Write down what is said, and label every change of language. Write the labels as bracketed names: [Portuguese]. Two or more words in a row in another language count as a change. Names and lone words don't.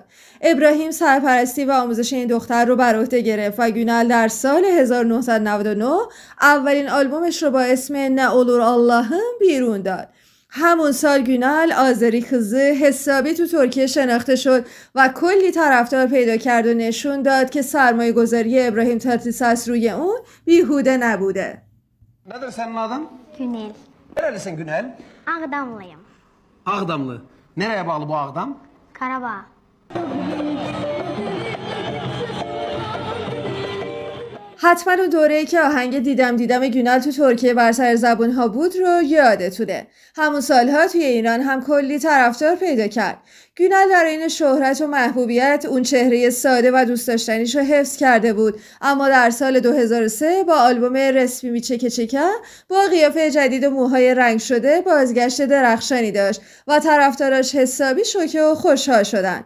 [Persian] ابراهیم سرپرستی و آموزش این دختر رو بر عهده گرفت و گونال در سال 1999 اولین آلبومش رو با اسم نه اولور اللهم بیرون داد. همون سال گونال آذری کızı حسابی تو ترکیه شناخته شد و کلی طرفدار پیدا کرد و نشون داد که سرمایه گذاری ابراهیم تاکتیساس روی اون بیهوده نبوده. [Turkish] Nedir senin adın? Günel. Nerelisin Günel? Ağdamlıyım. Ağdamlı. Nereye bağlı bu Ağdam? Karabağ. [Persian] حتما اون دوره‌ای که آهنگ دیدم دیدم گونال تو ترکیه بر سر زبون‌ها بود رو یادتونه. همون سالها توی ایران هم کلی طرفدار پیدا کرد. گونال در این شهرت و محبوبیت اون چهره ساده و دوست داشتنیش رو حفظ کرده بود، اما در سال 2003 با آلبوم رسمی می چکه چکه با قیافه جدید و موهای رنگ شده بازگشت درخشانی داشت و طرفداراش حسابی شوکه و خوشحال شدن.